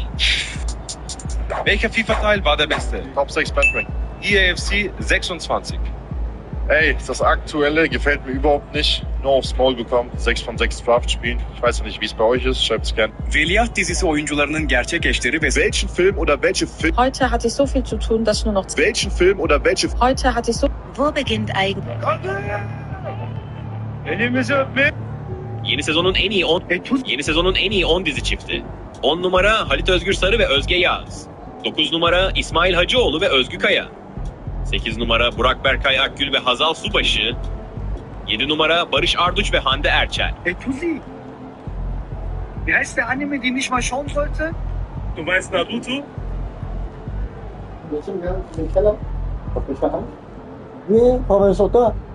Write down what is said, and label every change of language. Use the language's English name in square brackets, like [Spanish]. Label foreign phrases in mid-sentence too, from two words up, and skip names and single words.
[German] Welcher FIFA-Teil war der beste? Top 6 Benchmark. EAFC 26. Ey, das aktuelle gefällt mir überhaupt nicht. Nur aufs Maul bekommen. 6 von 6 Draft-Spielen. Ich weiß nicht, wie es bei euch ist. Schreibt es gerne. [Turkish] Veliaht dizisi oyuncularının gerçek eşleri ve [German] welchen Film oder welche Film... Heute hatte ich so viel zu tun, dass ich nur noch... Welchen Film oder welche... Heute hatte ich so... Wo beginnt eigentlich? [Turkish] Elimizi öpmeyin. Yeni sezonun en iyi 10 dizi çifti. 10 numara Halit Özgür Sarı ve Özge Yağız. 9 numara İsmail Hacıoğlu ve Özgü Kaya. 8 numara Burak Berkay Akgül ve Hazal Subaşı. 7 numara Barış Arduç ve Hande Erçel. Tusi. [German] Wie heißt der Anime, den ich mal schauen wollte? Du meinst Naruto? Nie, Pawełsota.